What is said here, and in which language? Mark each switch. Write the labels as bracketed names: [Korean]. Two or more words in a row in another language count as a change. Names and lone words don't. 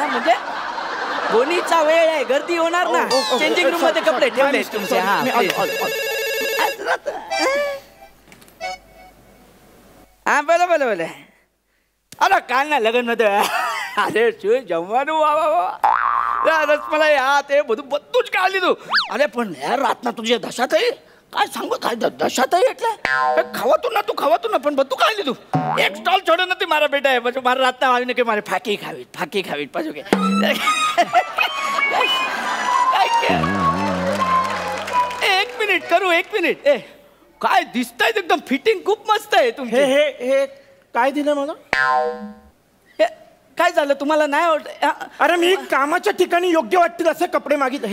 [Marathi] म्हणजे बोनीचा वेळ आहे, गर्दी होणार ना. चेंजिंग रूम मध्ये कपडे ठेवले तुमचे. हा बोला. अरे काल ना लग्न मध्ये अरे जमવાનું रसमलाई हा ते [Gujarati] બધું જ કાઢી લીધું. અરે પણ યાર રાતના તું જે દશા થઈ, [Marathi] काय सांगू, काय [Gujarati] દશા થઈ એટલે ખાવાતું ન પણ બધું કાઢી લીધું. એક સ્ટોલ છોડ્યો નથી મારા બેટાએ. પછી મારા રાતના આવીને કે મારે ફાકી ખાવી પાછું કે એક મિનિટ કરું. 1 મિનિટ. [Marathi] काय दिसतंय एकदम फिटिंग खूप मस्त आहे तुमची. हे काय दिलं मला? काय झालं तुम्हाला नाही आवडत? अरे मी कामाच्या ठिकाणी योग्य वाटतील असे कपडे मागितले.